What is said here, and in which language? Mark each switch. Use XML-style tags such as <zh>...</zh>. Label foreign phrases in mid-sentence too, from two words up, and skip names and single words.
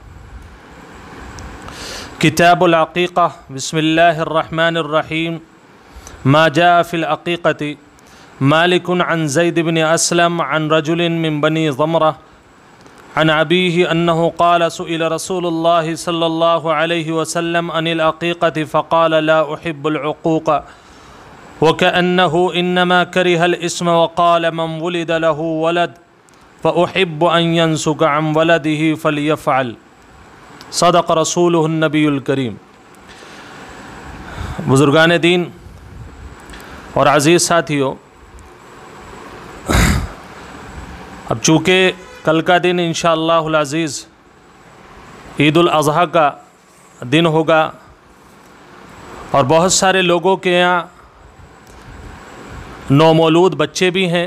<ar>كتاب العقيقة بسم الله الرحمن الرحيم. ما جاء في العقيقة مالك عن زيد بن أسلم عن رجل من بني ضمرة عن أبيه أنه قال سئل رسول الله صلى الله عليه وسلم عن العقيقة فقال لا أحب العقوق وكأنه إنما كره الاسم وقال من ولد له ولد فأحب أن ينسك عن ولده فليفعل. صدق رسوله النبي الكريم.</ar> <hi>बुज़ुर्गान दीन और अज़ीज़ साथियों, अब चूँकि कल का दिन</hi> <ar>إن شاء الله العزيز</ar> <hi>ईद उल अज़हा का दिन होगा और बहुत सारे लोगों के यहाँ नौमौलूद बच्चे भी हैं।</hi>